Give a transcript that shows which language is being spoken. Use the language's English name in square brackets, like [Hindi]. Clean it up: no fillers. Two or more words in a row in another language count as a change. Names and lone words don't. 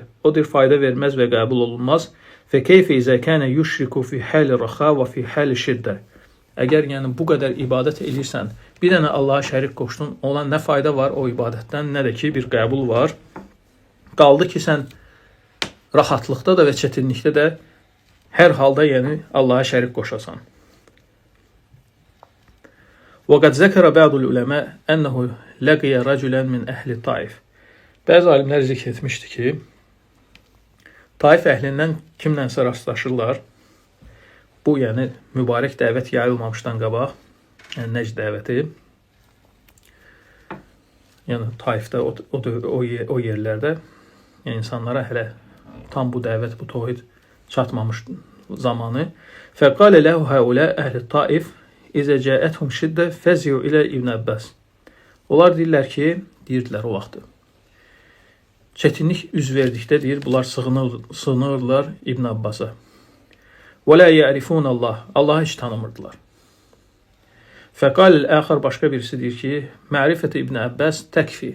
[Azerbaijani] O deyir, fayda verməz və qəbul olunmaz. [Arabic] فكيف إذا كان يشرك في حال الرخاء وفي حال الشدة. [Azerbaijani] Əgər yəni bu qədər ibadət edirsən, bir dənə Allaha şərik qoşdun, ona nə fayda var o ibadətdən, nə də ki, bir qəbul var. Qaldı ki, sən rahatlıqda da və çətinlikdə də hər halda yəni Allaha şərik qoşasan. [Arabic] وَقَدْ ذَكَرَ بَعْضُ الْعُلَمَاء أَنَّهُ لَقِيَ رَجُلًا مِنْ أَهْلِ الطَّائِفِ. [Azerbaijani] Bəzi alimlər zikr etmişdi ki, Taif əhlindən kimlənsə rastlaşırlar. Bu, yəni, mübarək dəvət yayılmamışdan qabaq, yəni Nəcd dəvəti, yəni Taifdə, o yerlərdə, yəni insanlara hələ tam bu dəvət, bu tevhid çatmamış zamanı. [Arabic] فَقَالَ لَهُ هَؤُلَاء أَهْلِ الطَّائِفِ إذا جاءتهم شدة فزعوا إلى ابن عباس. [Azerbaijani] Onlar deyirlər ki, deyirdilər o vaxtı. Çətinlik üz verdikdə deyir, bunlar sığınırlar İbn Abbasa. [Arabic] ولا يعرفون الله. [Azerbaijani] Allahı heç tanımırdılar. [Arabic] فقال آخر [Azerbaijani] başqa birisi deyir ki, [Arabic] معرفتي ابن عباس تكفي.